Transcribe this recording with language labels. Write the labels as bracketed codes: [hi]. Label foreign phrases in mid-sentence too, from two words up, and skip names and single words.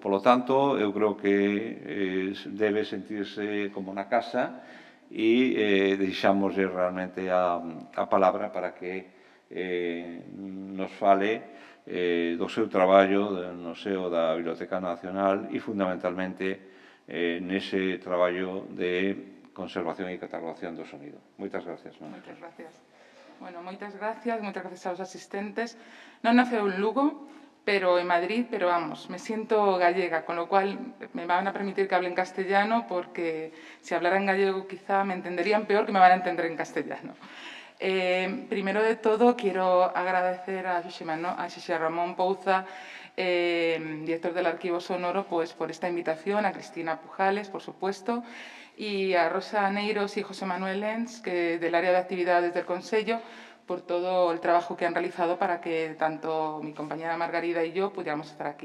[es] Por lo tanto, [gl] eu creo que debe sentirse como na casa e deixámoslle realmente a palabra para que nos fale do seu traballo no seo da Biblioteca Nacional e, fundamentalmente, nese traballo de conservación e catalogación do sonido. Moitas gracias. Moitas gracias. Bueno, moitas gracias aos asistentes. Non naceu en Lugo, pero en Madrid, pero vamos, [es] me siento gallega, con lo cual me van a permitir que hable en castellano, porque si hablara en gallego quizá me entenderían peor que me van a entender en castellano. Primero de todo, quiero agradecer a Xosé Ramón Pouza, director del Arquivo Sonoro, pues por esta invitación, a Cristina Pujales, por supuesto, y a Rosa Neiros y José Manuel Lenz, que del área de actividades del Consello, por todo el trabajo que han realizado para que tanto mi compañera Margarida y yo pudiéramos estar aquí.